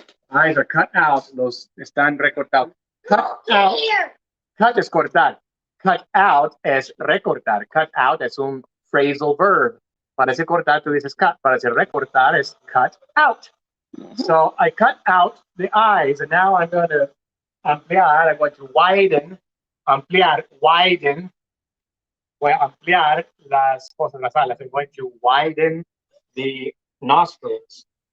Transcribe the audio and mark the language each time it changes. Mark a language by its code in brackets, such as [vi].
[en] Eyes are cut out. Los están recortados. Cut out. Cut es cortar. [es] Cut out es recortar. Cut out es un phrasal verb. Para ese cortar, tú dices cut. Para ese recortar es cut out. [en] So I cut out the eyes, and now I'm going to ampliar. I'm going to widen. Ampliar, widen. [es] Voy a ampliar las fosas nasales. [en] I'm going to widen the nostrils.